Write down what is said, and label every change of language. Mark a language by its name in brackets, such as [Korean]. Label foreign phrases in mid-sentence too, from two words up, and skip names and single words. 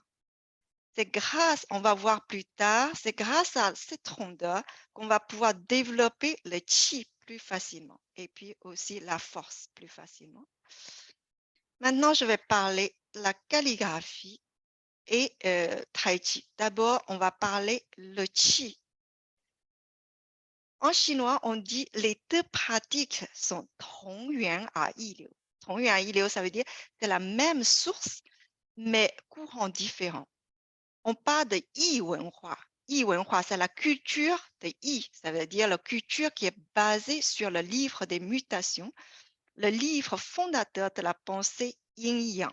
[French] C'est grâce, on va voir plus tard, c'est grâce à cette rondeur qu'on va pouvoir développer le chi plus facilement et puis aussi la force plus facilement. Maintenant, je vais parler de la calligraphie et Tai Chi. D'abord, on va parler le Qi. En chinois, on dit les deux pratiques sont [Chinese] 同源而异流. 同源而异流, [French] ça veut dire c'est la même source, mais courant différent. On parle de [Chinese] 易文化. 易文化, [French] c'est la culture de Yi, ça veut dire la culture qui est basée sur le livre des mutations, le livre fondateur de la pensée yin-yang.